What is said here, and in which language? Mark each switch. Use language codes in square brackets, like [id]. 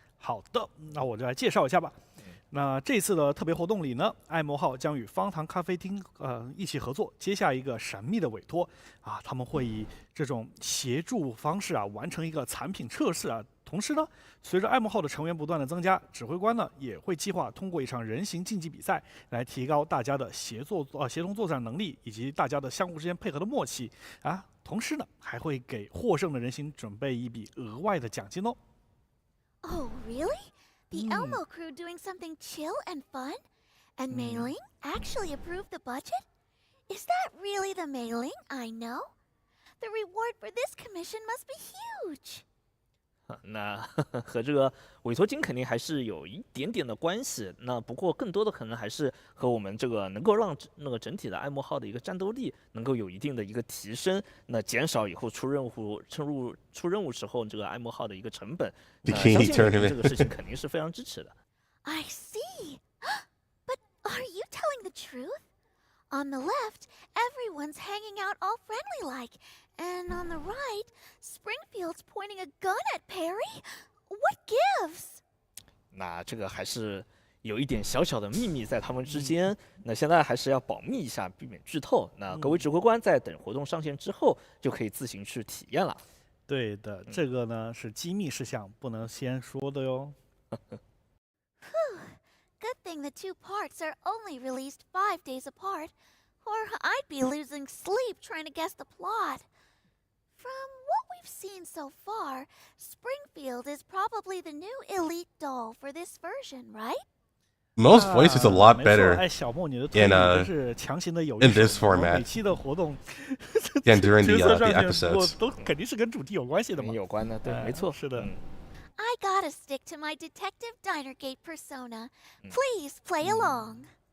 [zh] 好的，那我就来介绍一下吧。那这次的特别活动里呢，爱摩号将与方糖咖啡厅一起合作，接下一个神秘的委托他们会以这种协助方式完成一个产品测试同时呢，随着爱摩号的成员不断的增加，指挥官呢也会计划通过一场人形竞技比赛来提高大家的协同作战能力以及大家的相互之间配合的默契同时呢，还会给获胜的人形准备一笔额外的奖金哦。 [en] Oh, really? The Elmo crew doing something chill and fun? And Mei-Ling actually approved the budget? Is that really the Mei-Ling I know? The reward for this commission must be huge. [zh] 那和这个委托金肯定还是有一点点的关系。那不过更多的可能还是和我们这个能够让那个整体的爱莫号的一个战斗力能够有一定的一个提升，那减少以后出任务时候这个爱莫号的一个成本。相信我们这个事情肯定是非常支持的。 [en] I see. But are you telling the truth? On the left, everyone's hanging out all friendly-like. And on the right, Springfield's pointing a gun at Perry? What gives? [zh] 那这个还是有一点小小的秘密在他们之间，那现在还是要保密一下，避免剧透。那各位指挥官在等活动上线之后，就可以自行去体验了。对的，这个呢是机密事项，不能先说的哟。 [en] Good thing the two parts are only released 5 days apart, or I'd be losing sleep trying to guess the plot. From what we've seen so far, Springfield is probably the new elite doll for this version, right? Most voices a lot better [zh] 哎，小莫，你的推理真是强行的有 [en] in this format. [zh] 每期的活动 [en] And during the [zh] 角色上线 [en] episodes. [zh] 都肯定是跟主题有关系的嘛。有关的，对，没错，是的。 [en] I gotta stick to my Detective Dinergate persona. Please play along.